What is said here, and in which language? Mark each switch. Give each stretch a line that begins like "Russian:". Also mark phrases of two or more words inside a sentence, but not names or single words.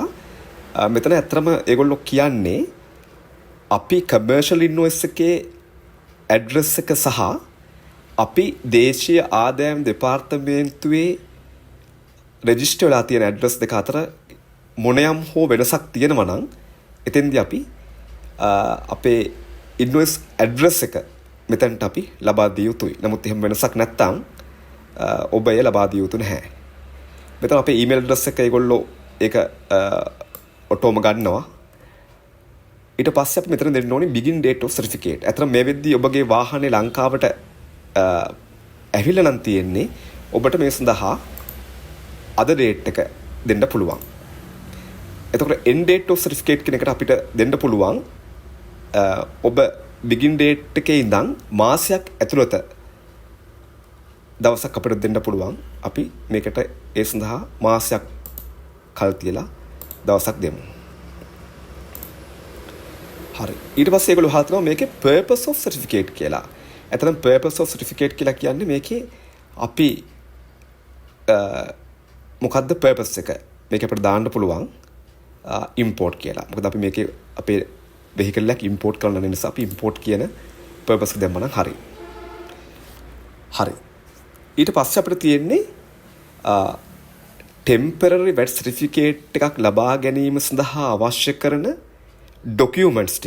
Sinhala: මෙතන ඇත්තටම ඒගොල්ලෝ කියන්නේ අපි
English: commercial invoice
Sinhala: එකේ address එක සහ අපි දේශීය ආදායම් දෙපාර්තමේන්තුවේ රෙජිස්ටර් වෙලා තියෙන address දෙක අතර මොනියම් හෝ වෙනසක් තියෙනවා නම් එතෙන්දී අපි අපේ
English: invoice address
Sinhala: එක මෙතනට අපි ලබා දිය යුතුයි. නමුත් එහෙම වෙනසක් නැත්නම් ඔබ එය ලබා දිය යුතු නැහැ. මෙතන අපේ
English: email address
Sinhala: එක ඒගොල්ලෝ ඒක ඔටෝම ගන්නවා. ඊට පස්සේ අපි මෙතන දෙන්න ඕනේ
English: begin date of certificate.
Sinhala: අතන මේ වෙද්දී ඔබගේ වාහනේ ලංකාවට ඇවිල්ලා නම් තියෙන්නේ ඔබට මේ සඳහා අද date එක දෙන්න පුළුවන්. එතකොට
English: end date of certificate
Sinhala: කියන එකට අපිට දෙන්න පුළුවන් ඔබ
English: begin date
Sinhala: එකේ ඉඳන් මාසයක් ඇතුළත දවසක් අපිට දෙන්න පුළුවන්. අපි මේකට ඒ සඳහා මාසයක් කල් තියලා දවසක් දෙමු. හරි. ඊට පස්සේ ඒගොල්ලෝ හදනවා මේකේ
English: purpose of certificate
Sinhala: කියලා. ඇතනම්
English: purpose of certificate
Sinhala: කියලා කියන්නේ මේකේ අපි මොකද්ද purpose එක? මේක අපිට දාන්න පුළුවන් import කියලා. මොකද අපි මේකේ අපේ vehicle එකක් import කරන්න නිසා අපි import කියන purpose එක දැම්මම හරි. හරි. ඊට පස්සේ අපිට තියෙන්නේ
English: temporary VAT certificate
Sinhala: එකක් ලබා ගැනීම සඳහා අවශ්‍ය කරන documents ටික.